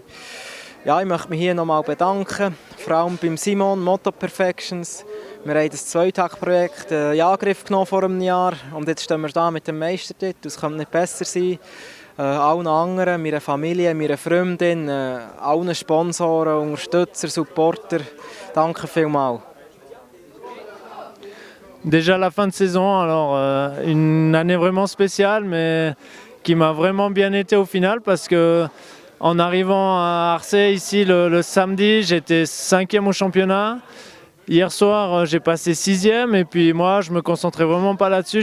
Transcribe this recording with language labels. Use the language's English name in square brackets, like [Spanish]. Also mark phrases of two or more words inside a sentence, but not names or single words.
[German] Ja, ich möchte mich hier nochmal bedanken, vor allem beim Simon, Moto Perfections. Wir haben das Zweitag-Projekt in Angriff genommen vor einem Jahr und jetzt stehen wir da mit dem Meistertitel. Es könnte nicht besser sein. Allen anderen, meiner Familie, meiner Freundin, allen Sponsoren, Unterstützer, Supporter, danke vielmals. [French] Déjà la fin de saison, alors une année vraiment spéciale, mais qui m'a vraiment bien été au final parce que en arrivant à Arcey ici le samedi, j'étais 5e au championnat. Hier soir, j'ai passé 6e et puis moi, je me concentrais vraiment pas là-dessus.